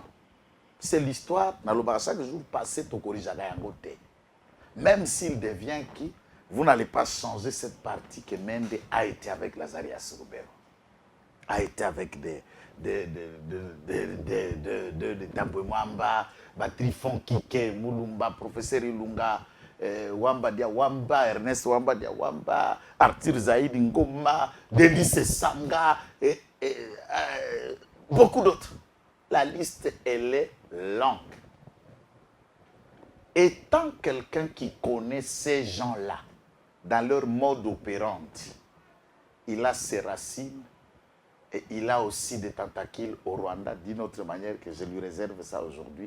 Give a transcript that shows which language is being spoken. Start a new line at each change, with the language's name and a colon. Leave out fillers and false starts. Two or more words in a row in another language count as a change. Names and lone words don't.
French: C'est l'histoire, dans le bar chaque jour passé, même s'il devient qui, vous n'allez pas changer cette partie que Mende a été avec Lazarias Roubero, a été avec des Tambwe Mwamba, Trifon Kike, Moulumba, Professeur Ilunga, Wamba Dia Wamba, Ernest Wamba Dia Wamba, Arthur Zaïd Ngoma, Denis Sanga, et beaucoup d'autres. La liste, elle est longue. Étant quelqu'un qui connaît ces gens-là, dans leur mode opérandi, il a ses racines et il a aussi des tentacules au Rwanda, d'une autre manière que je lui réserve ça aujourd'hui.